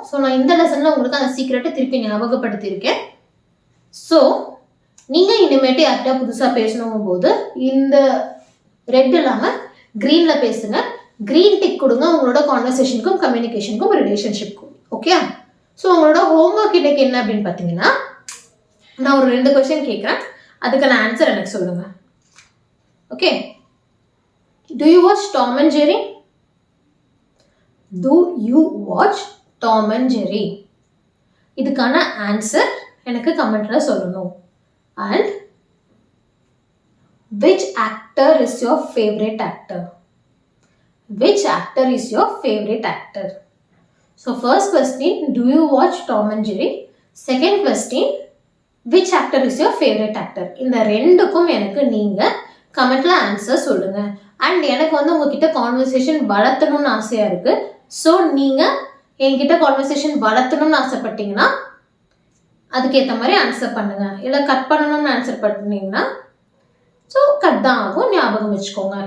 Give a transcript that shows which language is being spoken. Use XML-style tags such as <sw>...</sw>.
<ta>So நான் இந்த லெசனில் உங்களுக்கு அந்த சீக்ரெட்டை திருப்பி ஞாபகப்படுத்தியிருக்கேன். ஸோ நீங்கள் இனிமேட்டு யார்கிட்ட புதுசாக பேசணும் போது இந்த ரெட் இல்லாமல் க்ரீனில் பேசுங்க. க்ரீன் டிக் கொடுங்க உங்களோட கான்வர்சேஷனுக்கும், கம்யூனிகேஷனுக்கும், ரிலேஷன்ஷிப்க்கும். ஓகே? ஸோ உங்களோட ஹோம்ஒர்க் இன்னைக்கு என்ன அப்படின்னு பார்த்தீங்கன்னா, நான் ஒரு 2 கொஸ்டின் கேட்குறேன், அதுக்கான ஆன்சர் எனக்கு சொல்லுங்கள். Okay?</ta> <en>Do you watch Tom and Jerry? Do you watch Tom and Jerry?</en> <ta>இதுக்கான ஆன்சர் எனக்கு கமெண்ட்ல சொல்லணும்.</ta> <en>And which actor is your favorite actor? Which actor is your favorite actor? So first question, do you watch Tom and Jerry? Second question, which actor is your favorite actor?</en> <ta>இந்த ரெண்டுக்கும் எனக்கு நீங்க கமெண்ட்ல answer சொல்லுங்க. And எனக்கு வந்து உங்ககிட்ட conversation வளர்த்தணும்னு ஆசையாக இருக்குது. ஸோ நீங்கள் என்கிட்ட கான்வர்சேஷன் வளர்த்தணும்னு ஆசைப்பட்டீங்கன்னா அதுக்கேற்ற மாதிரி ஆன்சர் பண்ணுங்கள். இல்லை கட் பண்ணணும்னு ஆன்சர் பண்ணிங்கன்னா ஸோ கட் தான் ஆகும், ஞாபகம் வச்சுக்கோங்க.</ta>